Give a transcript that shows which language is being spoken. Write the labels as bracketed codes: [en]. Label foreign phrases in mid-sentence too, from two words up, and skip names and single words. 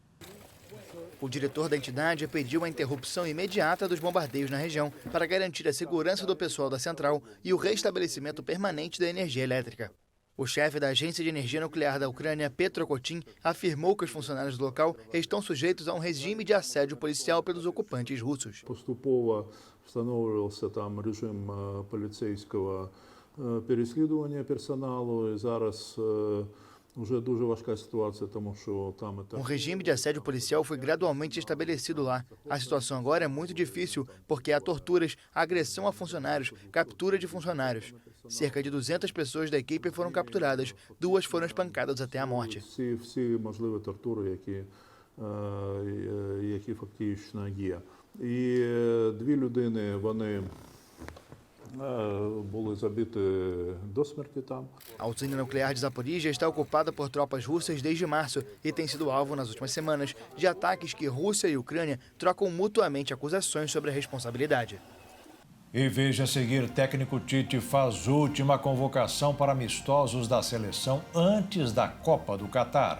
[pt] O diretor da entidade pediu a interrupção imediata dos bombardeios na região para garantir a segurança do pessoal da central e o restabelecimento permanente da energia elétrica. O chefe da Agência de Energia Nuclear da Ucrânia, Petro Kotin, afirmou que os funcionários do local estão sujeitos a um regime de assédio policial pelos ocupantes russos. [uk] Поступово встановлювався там режим поліцейського переслідування персоналу, і зараз [pt] Um regime de assédio policial foi gradualmente estabelecido lá. A situação agora é muito difícil porque há torturas, agressão a funcionários, captura de funcionários. Cerca de 200 pessoas da equipe foram capturadas, 2 foram espancadas até a morte. [uk] Всі можливі тортури, які фактично є. І 2 людини, вони [pt] A usina nuclear de Zaporísia está ocupada por tropas russas desde março e tem sido alvo nas últimas semanas de ataques que Rússia e Ucrânia trocam mutuamente acusações sobre a responsabilidade. E veja a seguir, técnico Tite faz última convocação para amistosos da seleção antes da Copa do Catar.